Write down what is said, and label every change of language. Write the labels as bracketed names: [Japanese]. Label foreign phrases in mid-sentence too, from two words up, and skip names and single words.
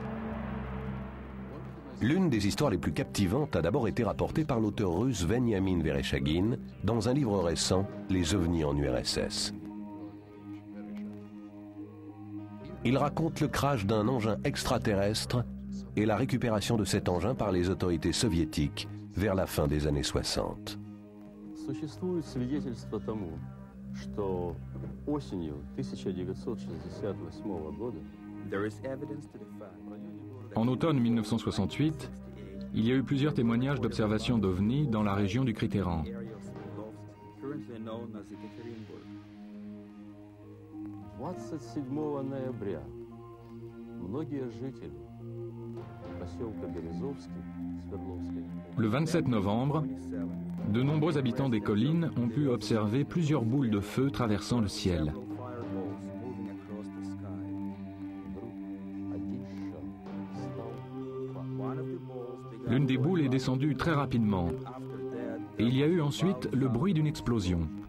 [French] L'une des histoires les plus captivantes a d'abord été rapportée par l'auteur russe Veniamin Vereshchagin dans un livre récent, Les ovnis en URSS. Il raconte le crash d'un engin extraterrestre et la récupération de cet engin par les autorités soviétiques vers la fin des années 60. [Russian] Существует свидетельство тому, что осенью 1968 года [French] En automne 1968, il y a eu plusieurs témoignages d'observation d'ovnis dans la région du Critérian. [Russian] 27 ноября многие жители поселка Березовский, Свердловской, [French] Le 27 novembre, de nombreux habitants des collines ont pu observer plusieurs boules de feu traversant le ciel. L'une des boules est descendue très rapidement et il y a eu ensuite le bruit d'une explosion.